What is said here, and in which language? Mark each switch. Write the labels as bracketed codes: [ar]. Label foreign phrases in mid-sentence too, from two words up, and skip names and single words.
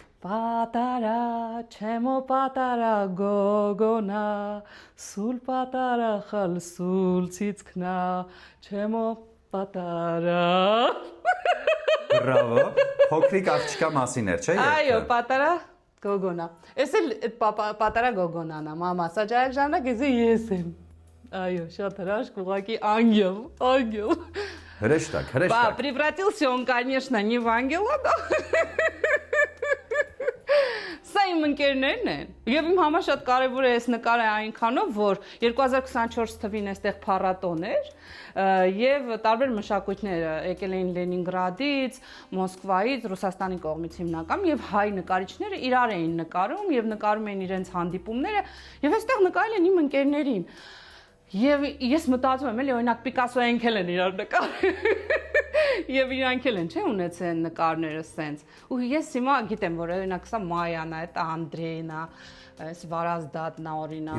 [ka] პატარა, ჩემო პატარა გოგონა, სულ პატარა ხალ სულ ციცქნა, ჩემო პატარა։ [hy] Բրավո։ Փոքրիկ աղջկա մասին էր, չէ՞։ Այո, [ka] პატარა გოგონა։ [hy] Էս էլ պատարա գոգոնան է, մամա, սա ջայք ժամանակ ես եմ։ Այո, շատ հրաշք, ուղղակի ангел։ Հրեշտակ։ [ru] Превратился он, конечно, не в ангела, да։ [hy] Սա իմ ընկերներն են։ Եվ իմ համար շատ կարևոր է այս նկարը այնքանով, որ 2024 թվին այստեղ փառատոն էր եւ տարբեր մշակույթներ եկել էին Լենինգրադից, Մոսկվայից, Ռուսաստանի կողմից հիմնական եւ հայ նկարիչները իրար էին նկարում եւ նկարում էին իրենց հանդիպումները եւ այստեղ նկարել են իմ ընկերներին։ Եվ ես մտածում եմ, էլի օրինակ Պիկասոյին քել են իրար նկարել։ Եվ իրանք էլ են, չէ՞, ունեցել նկարները սենց։ Ու ես հիմա գիտեմ, որ օրինակ սա Մայան է, դա Անդրեյն է, այս Վարազդատն է օրինակ։